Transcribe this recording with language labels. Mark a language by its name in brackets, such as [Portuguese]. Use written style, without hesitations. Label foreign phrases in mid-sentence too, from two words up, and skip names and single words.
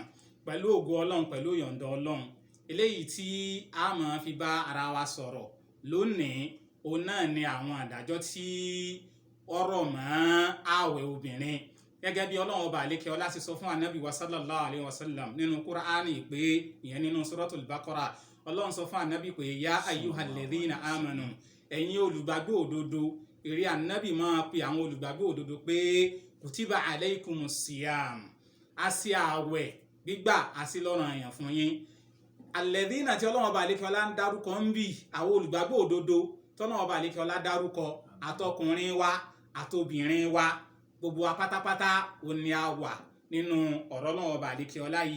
[Yoruba] Pẹ̀lú ògo Ọlọ́run, pẹ̀lú yọ̀ǹda Ọlọ́run, eléyìí tí a máa fi bá ara wa sọ̀rọ̀ lónìí, òun náà ni àwọn àdájọ́ tí ọ̀rọ̀ mọ́ ààwẹ̀ obìnrin. Gẹ́gẹ́ bí Ọlọ́run Ọba àlékè ọlá sì sọ fún ànábì wa [Arabic] صلى الله عليه وسلم [Yoruba] nínú Kùránì pé, ìyẹn nínú Suratul Baqara, Ọlọ́run sọ fún ànábì pé [Arabic] يا أيها الذين آمنوا, [Yoruba] ẹ̀yin olùgbàgbọ́ òdodo. Ìrẹ ànábì máa pe àwọn olùgbàgbọ́ òdodo pé [Arabic] كتب عليكم الصيام, [Yoruba] a ṣe ààwẹ̀ gbígbà àti lọ́ranyàn fún yín. Alladhina tí Ọlọ́run Ọba àlékè ọlá ń dárúkọ ń bì, àwọn olùgbàgbọ́ òdodo tọ́lọ́run Ọba àlékè ọlá dárúkọ, àtọkùnrin wa àtobìnrin wa, gbogbo wa pátápátá ó ní a wà nínú ọ̀rọ̀ Ọlọ́run Ọba àlékè ọlá yìí.